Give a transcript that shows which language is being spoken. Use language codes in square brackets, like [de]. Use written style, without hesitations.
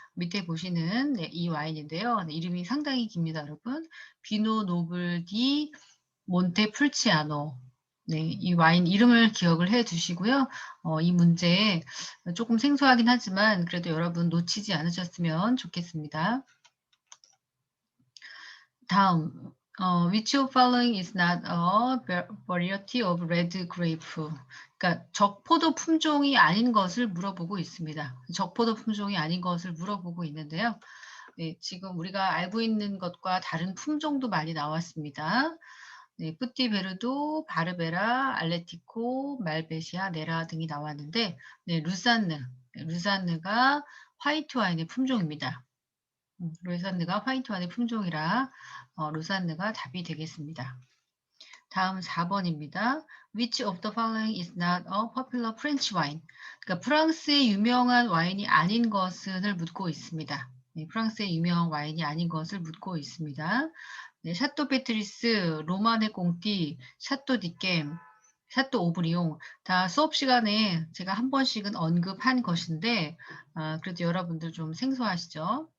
[ko] 밑에 보시는 네, 이 와인인데요. 네, 이름이 상당히 깁니다, 여러분. 비노 노블 디 몬테풀치아노. 네, 이 와인 이름을 기억을 해 두시고요. 이 문제 조금 생소하긴 하지만 그래도 여러분 놓치지 않으셨으면 좋겠습니다. [en] 다음, which of following is not a variety of red grape? [ko] 그러니까 적포도 품종이 아닌 것을 물어보고 있습니다. 적포도 품종이 아닌 것을 물어보고 있는데요. 네, 지금 우리가 알고 있는 것과 다른 품종도 많이 나왔습니다. 네, 뿌띠베르도, 바르베라, 알레티코, 말베시아, 네라 등이 나왔는데, 네, 루산느가 화이트 와인의 품종입니다. 루산느가 화이트 와인의 품종이라 루산느가 답이 되겠습니다. 다음 4번입니다. [en] Which of the following is not a popular French wine? [ko] 그러니까 프랑스의 유명한 와인이 아닌 것을 묻고 있습니다. 네, 프랑스의 유명한 와인이 아닌 것을 묻고 있습니다. 네, 샤또 페트리스, 로마네 꽁띠, 샤또 디겜, 샤또 오브리옹 다 수업 시간에 제가 한 번씩은 언급한 것인데 그래도 여러분들 좀 생소하시죠?